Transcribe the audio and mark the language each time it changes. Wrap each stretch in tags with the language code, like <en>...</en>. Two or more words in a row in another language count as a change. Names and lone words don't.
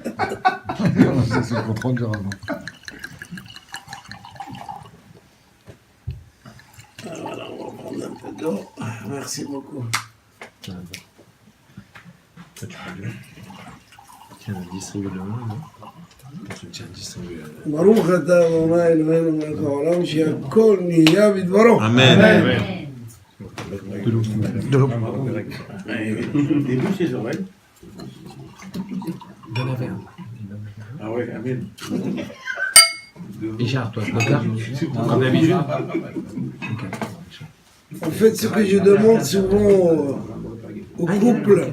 <fr>C'est sous le contrôle du rabbin. Voilà, on va prendre un peu d'eau. Merci beaucoup. Toi, tu peux bien. Tiens, distribue le main, non? Tiens, distribue.</fr> <he>ברוך אתה אדוני אלוהינו מלך העולם שהכל נהיה בדברו.</he> <fr>Amen. De l'eau. Début ses oreilles. Donne un verre. Ah ouais, amen. Richard, toi, coca comme d'habitude. En fait, ce que je demande souvent au couple,</fr>